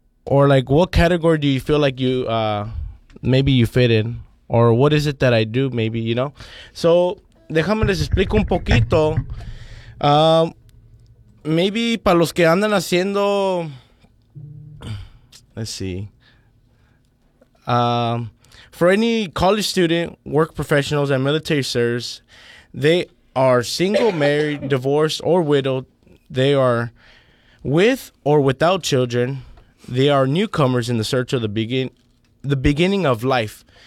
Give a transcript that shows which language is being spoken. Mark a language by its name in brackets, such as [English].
[English] Or like, what category do you feel like you, maybe you fit in? Or what is it that I do, maybe, you know? So, [Spanish] déjame les explico un poquito. Maybe para los que andan haciendo, [English] let's see. For any college student, work professionals, and military service, they are single, married, divorced, or widowed. They are with or without children. They are newcomers in the search of the beginning of life.